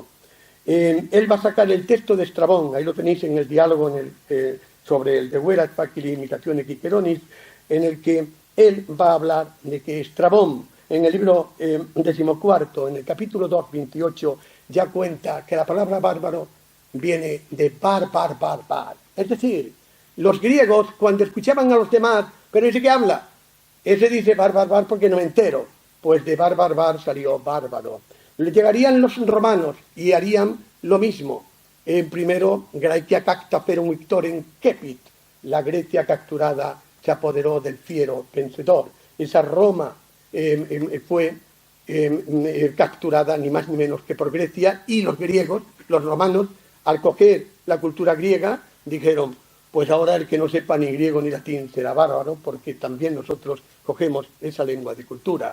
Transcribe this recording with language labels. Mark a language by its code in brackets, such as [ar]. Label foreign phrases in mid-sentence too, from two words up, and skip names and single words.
[es] Él va a sacar el texto de Estrabón, ahí lo tenéis en el diálogo sobre el de Verat facili imitazione Ciceronis, en el que él va a hablar de que Estrabón, en el libro 14, en el capítulo 2, 28, ya cuenta que la palabra bárbaro viene de bar. Es decir, los griegos, cuando escuchaban a los demás, pero ese que habla, ese dice bar porque no me entero, pues de bar salió bárbaro. Le llegarían los romanos y harían lo mismo. Primero, [la] Graecia cacta ferum victorem cepit. [es] La Grecia capturada se apoderó del fiero vencedor. Esa Roma fue capturada ni más ni menos que por Grecia, y los griegos, los romanos, al coger la cultura griega, dijeron, pues ahora el que no sepa ni griego ni latín será bárbaro, porque también nosotros cogemos esa lengua de cultura.